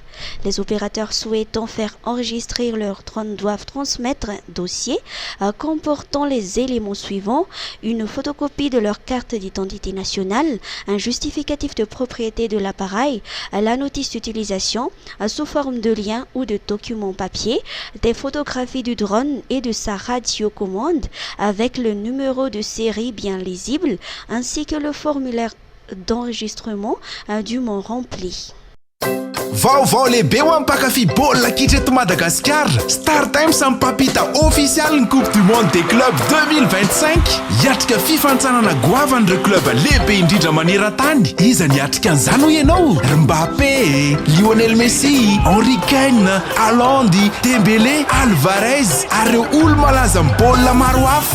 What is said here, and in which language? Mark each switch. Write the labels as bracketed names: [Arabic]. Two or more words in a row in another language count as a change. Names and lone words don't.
[French] Les opérateurs souhaitant faire enregistrer leurs drones doivent transmettre un dossier comportant les éléments suivants: une photocopie de leur carte d'identité nationale, un justificatif de propriété de l'appareil, la notice d'utilisation sous forme de lien ou de document papier, des photographies du drone et de sa radiocommande avec le numéro de série bien lisible, ainsi que le formulaire d'enregistrement dûment rempli. [Malagasy] Vaovao lehibe ho ampakafy baolina kitra eto Madagasikara. Star Times mipampita official ny Coupe du Monde des Clubs 2025. Hiatrika fifantsarana goavan'ireo club lehibe indrindra maneran-tany. Iza ny hiatrika an'izany ho ianao? Mbappé, Lionel Messi, Henry Kane, Haaland, Dembélé, Alvarez ary ireo olo malaza amin'ny baolina maro hafa.